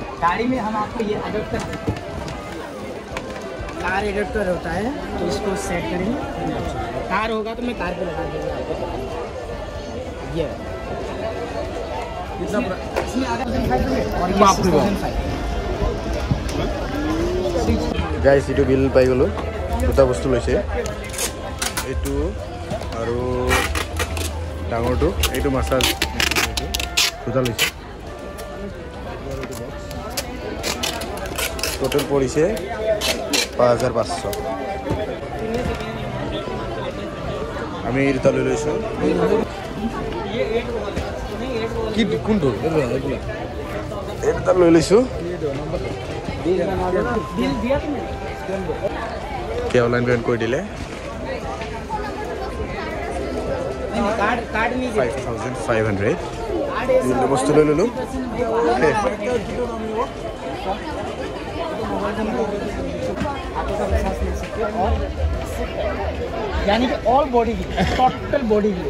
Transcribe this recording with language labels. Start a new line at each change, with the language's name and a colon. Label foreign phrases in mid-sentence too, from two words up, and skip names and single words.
Hindi: गाड़ी में हम आपको ये एडेप्टर कार एडेप्टर होता है तो इसको सेट करेंगे कार होगा तो मैं कार पे लगा दूँगा आपको ये कितना इसमें आधा और ये 6500
Assamese: গাইজ এইটো বিল পাই গ'লোঁ দুটা বস্তু লৈছে এইটো আৰু ডাঙৰটো এইটো মাছাজ দুটা লৈছে টোটেল পৰিছে 5500 আমি এই দুটা লৈ লৈছোঁ কি কোনটো এই দুটা লৈ লৈছোঁ
Hindi: क्या ऑनलाइन पेमेंट कर दिले 5500 ये वस्तु ले लो यानी कि
English: all body
Hindi: की
English: total body
Hindi: की